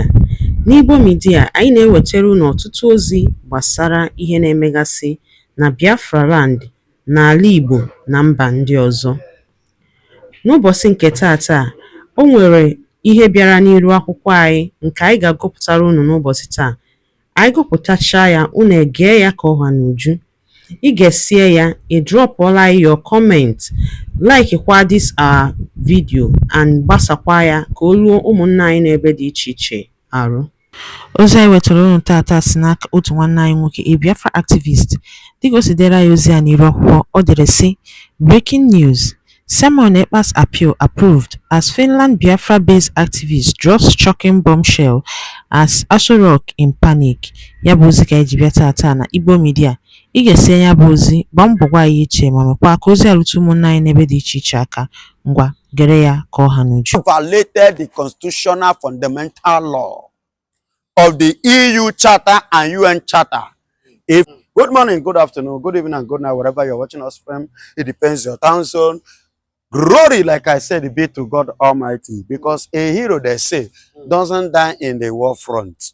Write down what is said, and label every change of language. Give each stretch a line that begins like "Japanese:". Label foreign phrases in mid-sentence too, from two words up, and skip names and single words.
Igbo: N'Igbo Media, anyị na-ewetara unu ọtụtụ ozi gbasara ihe na-emegasị na Biafra land, n'ala Igbo na mba ndị ọzọ. N'ụbọchị nke taata, o nwere ihe bịara n'iru akwụkwọ anyị nke anyị ga-agụpụtara unu n'ụbọchị taa. Anyị gụpụtachaa ya, unu egee ya ka ọha n'uju. Ị ga-esie ya, ị drọpụọla
English: your comment,
Igbo: like kwa
English: this our video
Igbo: and gbasakwa ya ka o ruo ụmụnna anyị n'ebe dị iche iche arụ. Ozi anyị wetara unu tata si n'aka otu nwanne anyị nwoke,
English: a Biafra activist.
Igbo: Dịka o si dere ya ozi a n'iru akwụkwọ, ọ dere sị:
English: Breaking news. Simon Ekpa's appeal approved as Finland Biafra based activist drops shocking bombshell as Aso Rock in panic.
Igbo: Ya bụ ozi ka anyị ji bịa tata na Igbo Media. Ị ga-esi ya bụ ozi, gbaa mbọ gwa anyị iche ma mekwa ka ozi arụtụ ụmụnna anyị n'ebe dị iche iche aka. Ngwa gere ya ka ọha n'uju.
English: Violated the constitutional fundamental law of the EU Charter and UN Charter. Good morning, good afternoon, good evening, and good night, wherever you're watching us from. It depends your town zone. Glory, like I said, be to God Almighty, because a hero, they say, doesn't die in the war front.